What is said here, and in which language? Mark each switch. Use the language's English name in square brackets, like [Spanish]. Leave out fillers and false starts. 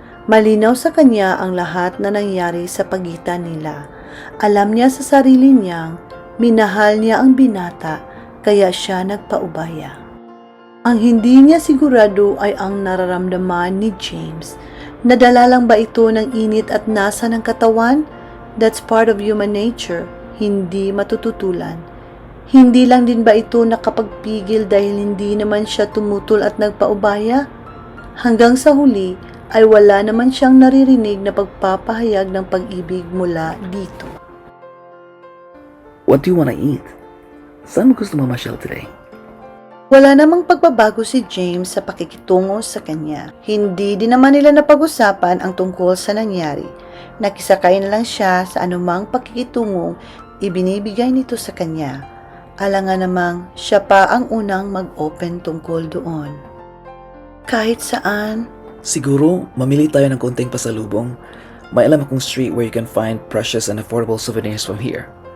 [Filipino] Malinaw sa kanya ang lahat na nangyari sa pagitan nila. Alam niya sa sarili niyang minahal niya ang binata kaya siya nagpaubaya. Ang hindi niya sigurado ay ang nararamdaman ni James. Nadala lang ba ito ng init at nasa ng katawan? [English] That's part of human nature, [Filipino] hindi matututulan. Hindi lang din ba ito nakapagpigil dahil hindi naman siya tumutol at nagpaubaya? Hanggang sa huli, ay wala naman siyang naririnig na pagpapahayag ng pag-ibig mula dito. [English] What do you wanna eat? [Filipino] Saan mo gusto mamasyal [English] today? [Filipino] Wala namang pagbabago si James sa pakikitungo sa kanya. Hindi din naman nila napag-usapan ang tungkol sa nangyari. Nakisakay na lang siya sa anumang pakikitungong ibinibigay nito sa kanya. Alangan namang siya pa ang unang mag-open tungkol doon. Kahit saan, Siguro, mamili tayo ng konting pasalubong. May alam akong [English] street where you can find precious and affordable souvenirs from here.